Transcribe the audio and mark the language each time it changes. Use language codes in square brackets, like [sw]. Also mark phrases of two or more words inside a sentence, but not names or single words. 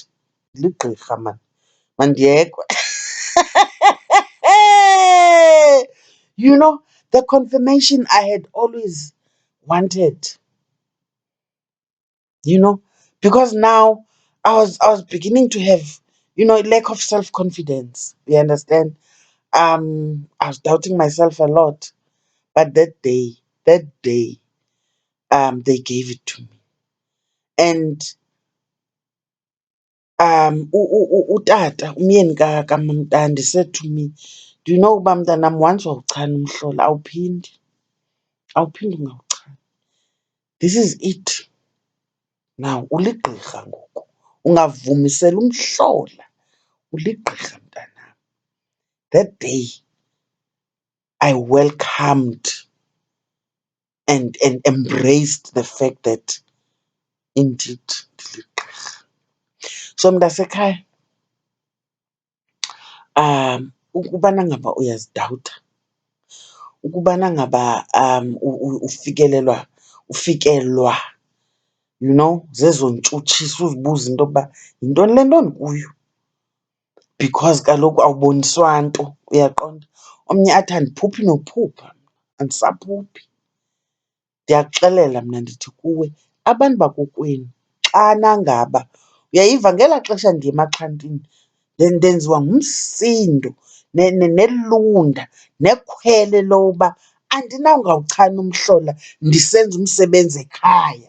[xh] Ligqirha man, mandiyekwe. [en] You know, the confirmation I had always wanted, you know, because now I was beginning to have, you know, a lack of self-confidence. You understand? I was doubting myself a lot. But that day, they gave it to me. [xh] And utata, umyeni kaMamntandi, [en] said to me, do you know [xh] uba mntanam, once wawuchana umhlola awuphindi ungawuchani. [en] This is it. [xh] Now uligqirha ngoku, ungavumisela umhlola, uligqirha mntanam. [en] That day I welcomed and embraced the fact that indeed ndiligqirha. [xh] So mntasekhaya, ukubana ngaba uyazidawutha, ukubana ngaba ufikelwa, [en] you know, [xh] zezo ntshutshiso, uzibuza into yokuba yintoni le nto ndikuyo, because kaloku awuboniswa nto, uyaqonda. Omnye athi andiphuphi nophupha, andisaphuphi. Ndiyakuxelela mna ndithi kuwe, abantu bakokwenu xana ngaba, uyayiva ngelaa xesha ndiye emaxhantini, ndenziwa ngumsindo nelunda nekhwele loba andinawungawuchana umhlola ndisenza umsebenzi ekhaya.